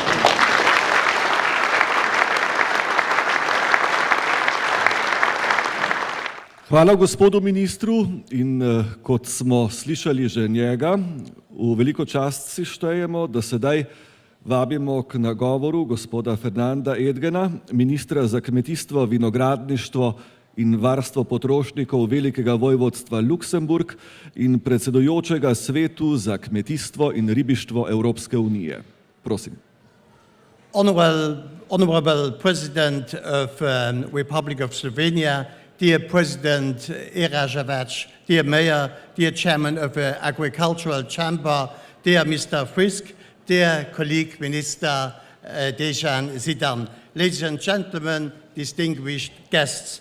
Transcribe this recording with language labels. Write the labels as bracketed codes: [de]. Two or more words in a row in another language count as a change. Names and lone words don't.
[sl] Hvala gospodu ministru in kot smo slišali že njega, v veliko čast si štejemo, da sedaj vabimo k nagovoru gospoda Fernanda Edgena, ministra za kmetijstvo, vinogradništvo in varstvo potrošnikov Velikega vojvodstva Luksemburg in predsedujočega Svetu za kmetijstvo in ribištvo Evropske unije. Prosim. [en] Honorable President of Republic of Slovenia, dear President Eraževac, dear Mayor, dear Chairman of the Agricultural Chamber, dear Mr. Frisk, dear colleague Minister Dejan Židan, ladies and gentlemen, distinguished guests.